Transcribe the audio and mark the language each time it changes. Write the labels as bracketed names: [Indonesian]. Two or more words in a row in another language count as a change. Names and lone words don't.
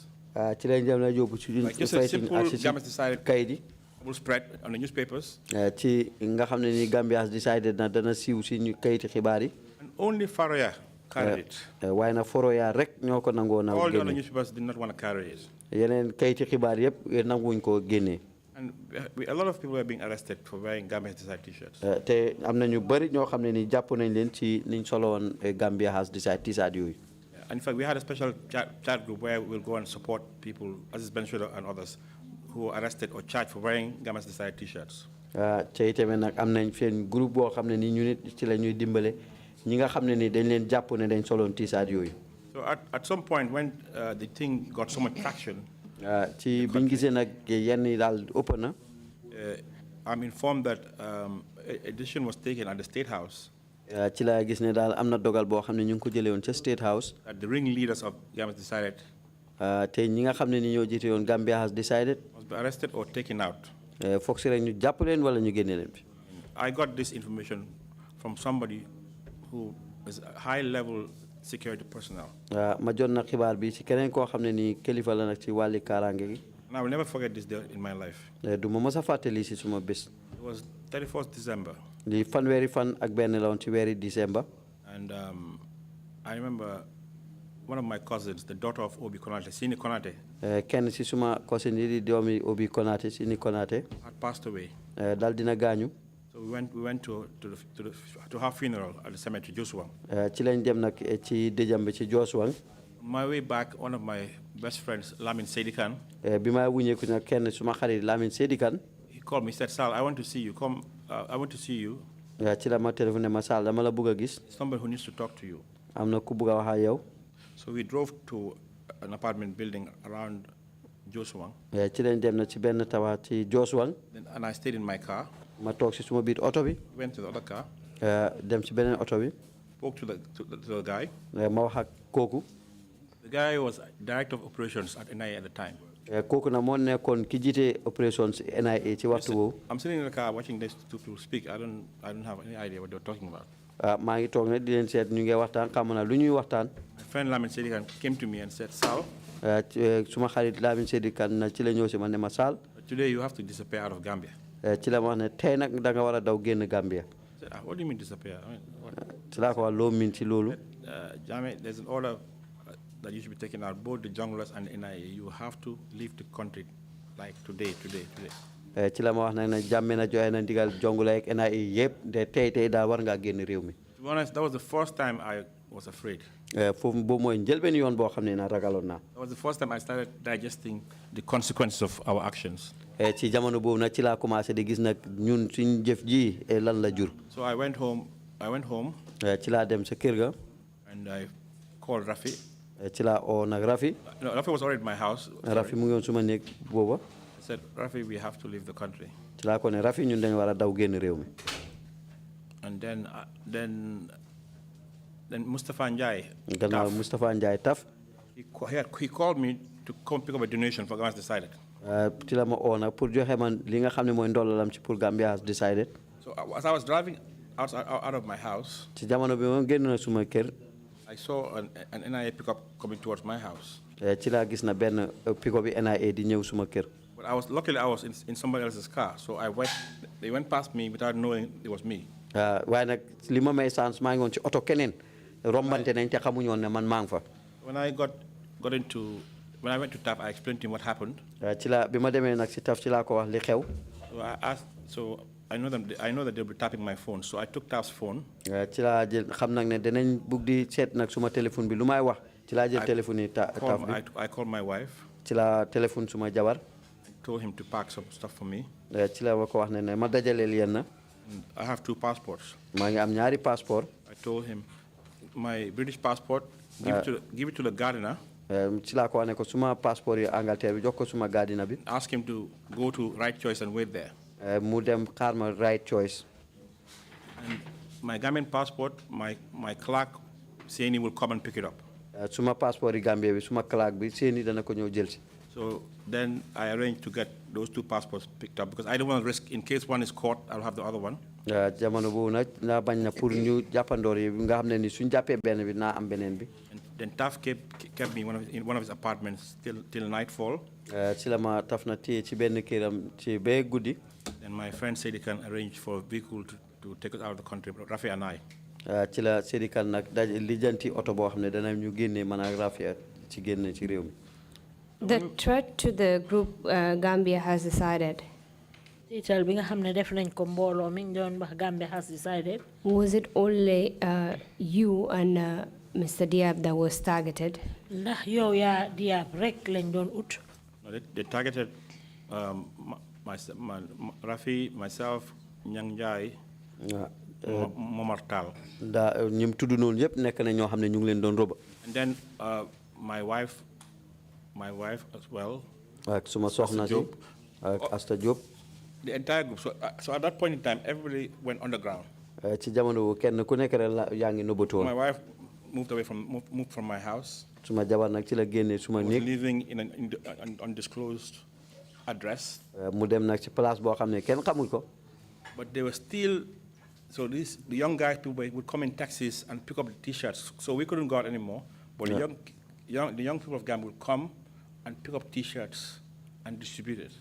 [Wolof] Ci lañ dem na yóbbu ci [English] like just a simple Gambia decided [Wolof] kayit yi. [English] Will spread on the newspapers. [Wolof] Ci nga xam ne ni Gambia has decided na dana siiw si ñu kayiti xibaar yi. [English] And only Faroya carried it. [Wolof] Waaye nag Faroya rek ñoo ko nangoo na [English] all the other newspapers did not want to carry it. [Wolof] Yeneen kayiti xibaar yëpp nanguwuñ ko génnee. [English] And a lot of people are being arrested for wearing Gambia Has Decided t-shirts. [Wolof] Te am na ñu bëri ñoo xam ne ni jàpp nañ leen ci niñ solo woon Gambia Has Decided t-shirt yooyu. [English] And in fact, we had a special chat group where we'll go and support people, Aziz Bensouda and others, who are arrested or charged for wearing Gambia Has Decided t-shirts. [Wolof] Te itamit nag am nañ seen groupe boo xam ne ni ñu nit ci la ñuy dimbale ñi nga xam ne ni dañ leen jàpp ne dañ soloon t-shirt yooyu. [English] So at some point when the thing got so much traction, [Wolof] ci biñ gisee nag yenn yi daal ëpp na. [English] I'm informed that a decision was taken at the State House. [Wolof] Ci la gis ne daal am na dogal boo xam ne ñu ngi ko jëlee woon ca State House. [English] That the ringleaders of Gambia Has Decided. [Wolof] Te ñi nga xam ne ni ñoo jiite woon Gambia Has Decided. [English] Must be arrested or taken out. [Wolof] Foog si rek ñu jàpp leen wala ñu génne leen fi. [English] I got this information from somebody who is a high-level security personnel. [Wolof] Ma jot na xibaar bi ci keneen koo xam ne ni kilifa la nag ci wàlli kaaraange gi. [English] And I will never forget this day in my life. [Wolof] Du ma mës a fàttali si suma bés. [English] It was 31st December. [Wolof] Di fanweeri fan ak benn la woon ci weeri December. [English] And I remember one of my cousins, the daughter of Obi Konate, Sini Konate. [Wolof] Kenn si suma cousin yi di doomi Obi Konate, Sini Konate. [English] Had passed away. [Wolof] Dal dina gaañu. [English] So we went to her funeral at the cemetery, Josuang. [Wolof] Ci lañ dem nag ci dëjam bi ci Josuang. [English] On my way back, one of my best friends, Lamin Sedikan. [Wolof] Bi ma wuñeeku nag kenn suma xarit Lamin Sedikan. [English] He called me, said, Sal, I want to see you. Come, I want to see you. [Wolof] Ci la ma téléphone ma Sal dama la bëgg a gis. [English] Somebody who needs to talk to you. [Wolof] Am na ku bëgg a wax ak yow. [English] So we drove to an apartment building around Josuang. [Wolof] Ci lañ dem na ci benn tabax ci Josuang. [English] And I stayed in my car. [Wolof] Ma toog si suma biir oto bi. [English] Went to the other car. [Wolof] Dem ci beneen oto bi. [English] Spoke to the guy. [Wolof] Ma wax ak kooku. [English] The guy was director of operations at NIA at the time. [Wolof] Kooku na moo nekkoon ki jiite operations NIA ci waxtu woowu. [English] I'm sitting in the car watching these two people speak. I don't have any idea what they're talking about. [Wolof] Maa ngi toog ne di leen seet ñu ngi waxtaan xam na lu ñuy waxtaan. [English] My friend Lamin Sedikan came to me and said, Sal. [Wolof] Suma xarit Lamin Sedikan na ci la ñëw si man ne ma Sal. [English] Today you have to disappear out of Gambia. [Wolof] Ci la ma wax ne tey nag da nga war a daw génn Gambia. [English] I said, what do you mean disappear? I mean, what? [Wolof] Ci laa ko wax loo miin ci loolu. [English] Jame, there's an order that you should be taken out, both the junglers and the NIA. You have to leave the country like today. [Wolof] Ci la ma wax nag ne jàmme na joxe na ndigal jongula ak NIA yëpp de tey daal war ngaa génn réew mi. [English] To be honest, that was the first time I was afraid. [Wolof] Foofu boobu mooy njëlbeen yoon boo xam ne na ragaloon naa. [English] That was the first time I started digesting the consequences of our actions. [Wolof] Ci jamono boobu nag ci laa commencé di gis nag ñun suñ jëf ji lan la jur. [English] So I went home. [Wolof] Ci laa dem sa kër ga. [English] And I called Rafi. [Wolof] Ci laa oo nag Rafi. [English] No, Rafi was already at my house. [Wolof] Rafi mu ngi woon suma néeg booba. [English] I said, Rafi, we have to leave the country. [Wolof] Ci laa ko ne Rafi ñun dañu war a daw génn réew mi. [English] And then Mustafa Njai. [Wolof] Gannaaw Mustafa Njai taf. [English] He called me to come pick up a donation for Gambia Has Decided. [Wolof] Ci la ma oo nag pour joxe man li nga xam ne mooy ndolalam ci pour Gambia Has Decided. [English] So as I was driving out of my house, [Wolof] ci jamono bi moom génn na suma kër. [English] I saw an NIA pickup coming towards my house. [Wolof] Ci laa gis na benn pickup bi NIA di ñëw suma kër. [English] But luckily I was in somebody else's car, so they went past me without knowing it was me. [Wolof] Waaye nag li ma may chance maa ngi woon ci oto keneen rombante nañ te xamuñu woon ne man maa ngi fa. [English] When I went to TAF, I explained to him what happened. [Wolof] Ci la bi ma demee nag si TAF ci laa ko wax li xew. [English] So I know that they'll be tapping my phone, so I took TAF's phone. [Wolof] Ci laa jël xam nag ne danañ bugg di seet nag suma téléphone bi lu may wax ci laa jël téléphone yi TAF bi. [English] I called my wife. [Wolof] Ci laa téléphone suma jabar. [English] told him to pack some stuff for me. [Wolof] ci la ko wax ne ma dajaleel yenn. [English] I have 2 passports. [Wolof] maa ngi am ñaari passeport. [English] I told him my British passport, give it to the gardener. [Wolof] ci la ko wax ne ko suma passeport yi Angleterre bi jox ko suma gardener bi. [English] Ask him to go to Right Choice and wait there. [Wolof] mu dem xaar ma Right Choice. [English] And my Gambian passport, my clerk Seni will come and pick it up. [Wolof] Suma passport yi Gambia bi suma clerk bi Seni dana ko ñëw jël si. [English] So then I arranged to get those 2 passports picked up because I don't want to risk, in case one is caught, I'll have the other one. [Wolof] jamono boobu nag naa bañ na pour ñu jàppandoor yi nga xam ne ni suñ jàppee benn bi naa am beneen bi. [English] And then Taf kept me in one of his apartments till nightfall. [Wolof] ci la ma taf na téye ci benn këram ci bee guddi. [English] And my friend said he can arrange for a vehicle to take us out of the country, Rafi and I. [Wolof] ci la Seydi Kane nag lijjanti oto boo xam ne dana ñu génnee man ak Rafi ci génne ci réew mi. [English] The threat to the group Gambia has decided. Gambia has decided. Was it only you and Mr. Diab that was targeted? [Wolof] Ndax yow ya Diab rek lañ doon ut. [English] They targeted Rafi, myself, Nyang Jai, Momar Tal. [Wolof] Da ñim tuddu noonu yëpp nekk na ñoo xam ne ñu ngi leen doon roba. [English] And then my wife as well. [Wolof] Ak suma soxna si ak Asta Diop. [English] The entire group. So at that point in time, everybody went underground. [Wolof] Ci jamono kenn ku nekk rek yaa ngi nëbbatu woon. [English] My wife moved from my house. [Wolof] Suma jabar nag ci la génne suma néeg. [English] Living in an undisclosed address. [Wolof] Mu dem nag ci place boo xam ne kenn xamul ko. [English] But they were still, so the young guys people would come in taxis and pick up the T-shirts. So we couldn't go out anymore. But the young people of Gambia would come and pick up T-shirts and distribute it.